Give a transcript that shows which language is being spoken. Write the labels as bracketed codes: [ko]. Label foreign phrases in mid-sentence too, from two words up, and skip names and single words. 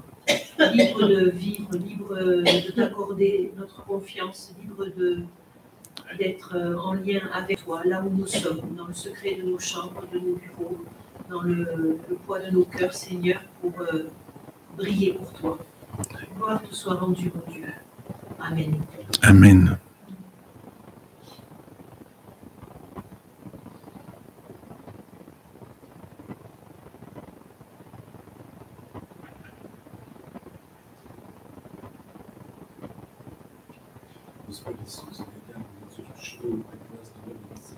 [fr] Libres de vivre, libres de t'accorder notre confiance, libres d'être en lien avec toi, là où nous sommes, dans le secret de nos chambres, de nos bureaux, dans le poids de nos cœurs, Seigneur, pour briller pour toi. Gloire te soit rendue, mon Dieu. Amen. Amen. [uk] Господи Ісусе, я дякую за цю чудову, прекрасну організацію.